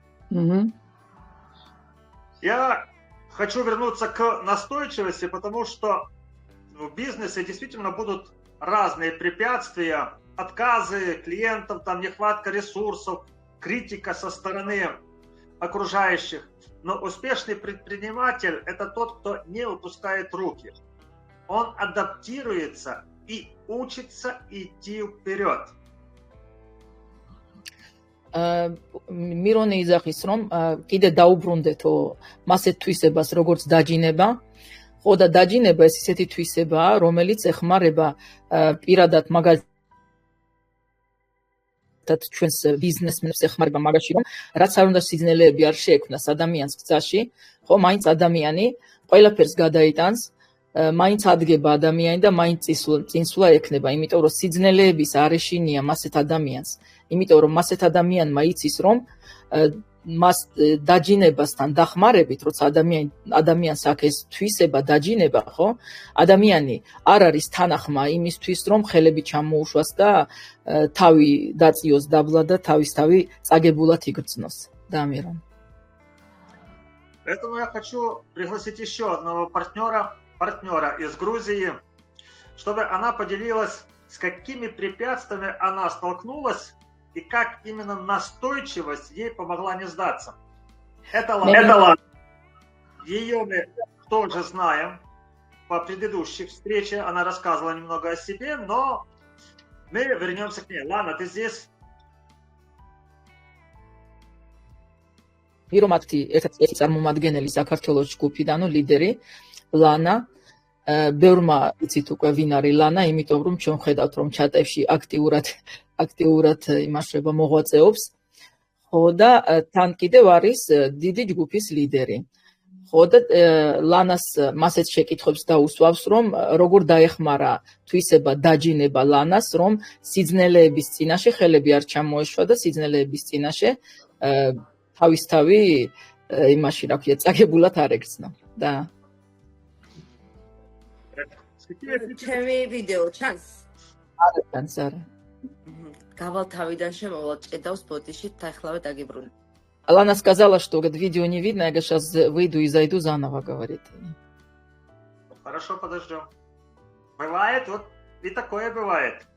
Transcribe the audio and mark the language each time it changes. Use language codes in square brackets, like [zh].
[ru] Я хочу вернуться к настойчивости, потому что в бизнесе действительно будут разные препятствия, отказы клиентов, там нехватка ресурсов, критика со стороны окружающих. Но успешный предприниматель – это тот, кто не выпускает руки. Он адаптируется и учится идти вперед. [ka] მირონი იძახის, რომ კიდე დაუბრუნდეთო მასეთ თვისებას, როგორც დაჯინება. ხო და დაჯინება ეს ისეთი თვისებაა, რომელიც ეხმარება პირადად მაგალითად ჩვენს ბიზნესმენებს ეხმარება მაგაში, რომ რაც არ უნდა სიძნელეები არ შეექმნას ადამიანს გზაში, ხო, მაინც ადამიანი ყველაფერს გადაიტანს, მაინც ადგება ადამიანი და მაინც წინსვლა ექნება, იმიტომ რომ სიძნელეების არ ეშინია მასეთ ადამიანს. იმიტომ რომ მასეთ ადამიანმა იცის რომ მას დაჯინებასთან დახმარებით, როცა ადამიანს აქვს ეს თვისება დაჯინება, ხო? ადამიანი არ არის თანახმა იმისთვის, რომ ხელები ჩამოუშვას და თავი დაწიოს დაბლა და თავისთავი წაგებულად იგრძნოს. [ru] Да, Мирон. Поэтому я хочу пригласить еще одного партнера из Грузии, чтобы она поделилась, с какими препятствиями она столкнулась и как именно настойчивость ей помогла не сдаться. Это Лана. Ее мы тоже знаем по предыдущей встрече. Она рассказывала немного о себе, но мы вернемся к ней. Лана, ты здесь? [ka] Мироматти, ერთ-ერთი წარმომადგენელი საქართველოს ჯგუფიდანო ლიდერი ლანა ბევრმა იცით უკვე ვინ არის ლანა, იმიტომ რომ ჩვენ ხედავთ რომ ჩატებში აქტიურად იმაშრება მოღვაწეობს. ხო და თან კიდევ არის დიდი ჯგუფის ლიდერი. ხო და ლანას მასეთ შეკითხვებს დაუსვავს, რომ როგორ დაეხმარა თვისება დაჯინება ლანას, რომ სიძნელეების წინაშე ხელები არ ჩამოეშვა და სიძნელეების წინაშე თავისთავი იმაში რა ქვია წაგებულად არ ეგრძნო. და ჩემი ვიდეო ჩანს? არა ჩანს, არა. Gaval თავიდან შემოვლა ჭედავს ბოტიში, ახლავე დაგიბრუნე. [ru] Лана сказала, что видео не видно, я сейчас выйду и зайду заново, говорит. Хорошо, подождем. Бывает, вот и такое бывает.